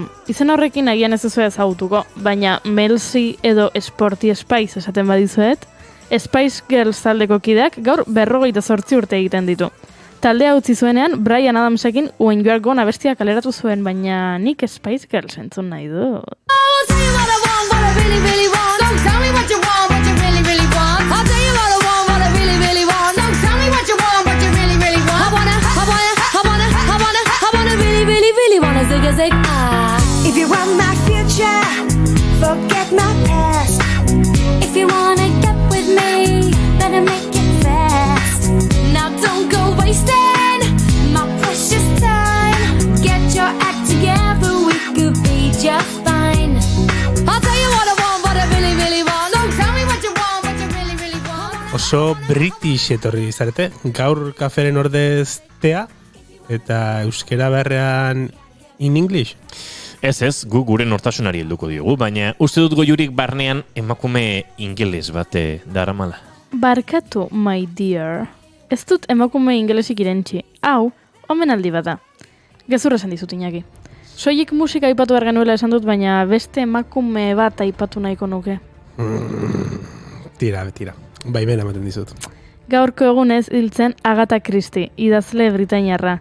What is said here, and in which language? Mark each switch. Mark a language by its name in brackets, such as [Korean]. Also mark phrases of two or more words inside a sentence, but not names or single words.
[Basque] Izen horrekin agian ez duzu ezagutuko, baina Melsi edo Sporty Spice esaten badizuet, Spice Girls taldeko kideak gaur 58 urte egiten ditu. Taldea utzi zuenean, Bryan Adamsekin When You Are Gone abestia kaleratu zuen, baina nik Spice Girls entzun nahi dut. [English] If you want my future, forget my past. If you wanna get with me, better make it fast. Now don't go wasting my precious time. Get your act together, we could be just fine. I'll tell you what I want, what I really, really want. Don't tell me what you want, what you really, really want. [Basque] Oso British etorri zarete, gaur kaferen ordeztea, eta euskera beharrean [English] in English. [Basque] Ez, gu gure nortasunari helduko diogu, baina uste dut goiurik barnean emakume ingeles bate daramala. Barkatu, [English] my dear. [Basque] Ez dut emakume ingelesik irentzi. Hau, omenaldi bada. Gezur esan dizut, Iñaki. Soilik musika aipatu behar genuela esan dut, baina beste emakume bat aipatu nahiko nuke. Tira. Baimena ematen dizut. Gaurko egunez hiltzen Agatha Christie, idazle britainiarra.